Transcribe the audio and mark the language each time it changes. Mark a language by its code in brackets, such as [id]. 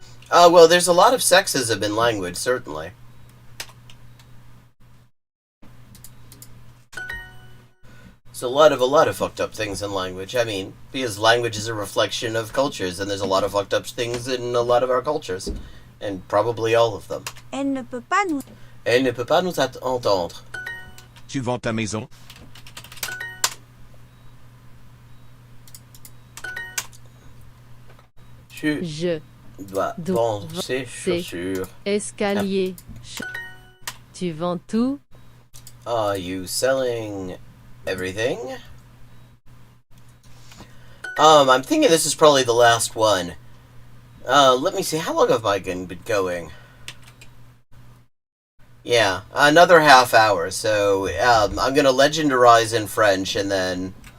[en] Well, there's a lot of sexism in language, certainly. There's a lot of fucked up things in language. I mean, because language is a reflection of cultures, and there's a lot of fucked up things in a lot of our cultures. And probably all of them. [fr] Elle ne peut pas nous... Elle ne peut pas nous entendre. Tu vends ta maison? Je dois vendre ses chaussures. Escalier. Tu vends tout? [en] Are you selling everything? I'm thinking this is probably the last one. Let me see. How long have I been going? Yeah, another half hour. So, I'm gonna legendarize in French and then...